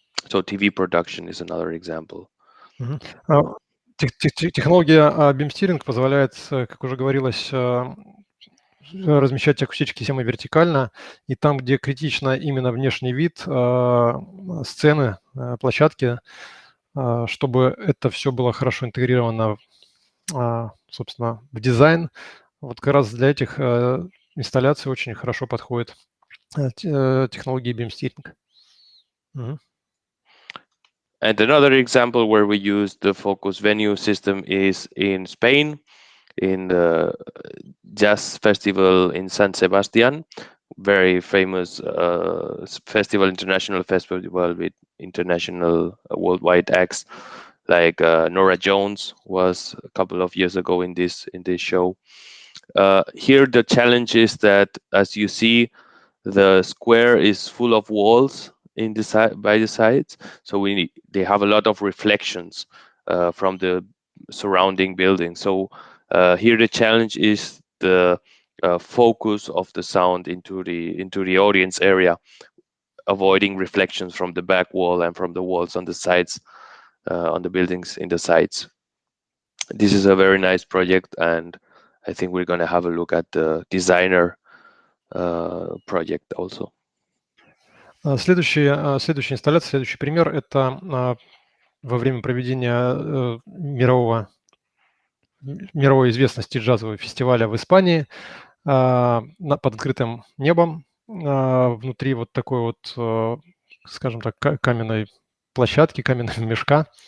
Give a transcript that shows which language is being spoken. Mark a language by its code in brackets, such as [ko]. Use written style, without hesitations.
[en] So TV production is another example. [ru] Технология Beam Stearing позволяет, как уже говорилось, размещать акустические системы вертикально, и там, где критично именно внешний вид сцены, площадки, чтобы это все было хорошо интегрировано, собственно, в дизайн. Вот как раз для этих инсталляций очень хорошо подходит технология Beam Stearing. [en] And another example where we use the focus venue system is in Spain, in the jazz festival in San Sebastian, very famous festival, international festival with international worldwide acts. Like Nora Jones was a couple of years ago in this show. Here the challenge is that, as you see, the square is full of walls in the by the sides, so they have a lot of reflections from the surrounding building. So here the challenge is the focus of the sound into the audience area. avoiding reflections from the back wall and from the walls on the sides, on the buildings in the sides. This is a very nice project, and I think we're going to have a look at the designer project also. [ru] Следующая инсталляция, следующий пример – это во время проведения мировой известности джазового фестиваля в Испании под открытым небом, внутри вот такой вот, скажем так, каменной площадки, каменного мешка.